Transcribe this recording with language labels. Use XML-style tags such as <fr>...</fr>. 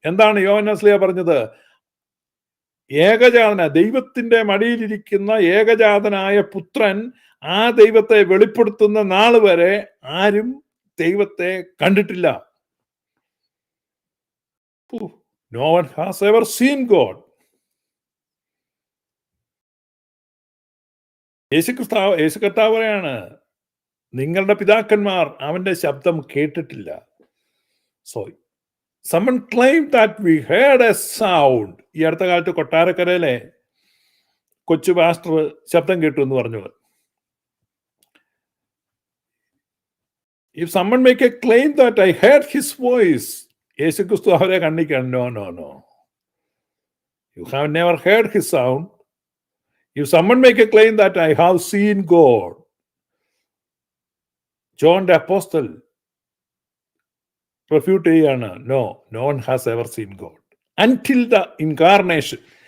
<ml>എന്താണ് യോഹന്നാൻ ശ്ലീഹ പറഞ്ഞത്? ഏകജാതന, ദൈവത്തിന്റെ മടിയിലിരിക്കുന്ന ഏകജാതനായ പുത്രൻ ആ ദൈവത്തെ വെളിപ്പെടുത്തുന്ന നാള് വരെ ആരും ദൈവത്തെ കണ്ടിട്ടില്ല.</ml> <en>No one has ever seen God.</en> <ml>യേശു കർത്താവ് പറയാണ്, നിങ്ങളുടെ പിതാക്കന്മാർ അവന്റെ ശബ്ദം കേട്ടിട്ടില്ല.</ml> <en>So someone claimed that we heard a sound.</en> <ml>ഈ അടുത്ത കാലത്ത് കൊട്ടാരക്കരയിലെ കൊച്ചു പാസ്റ്റർ ശബ്ദം കേട്ടു എന്ന് പറഞ്ഞു.</ml> <en>If someone make a claim that I heard his voice,</en> <ml>യേശുക്രിസ്തു അവരെ കണ്ണിക്കാണ്.</ml> <en>No no no, you have never heard his sound. If someone make a claim that I have seen God, John the Apostle refute</en> <ml>ചെയ്യാണ്,</ml> <en>no one has ever seen God until the incarnation.</en>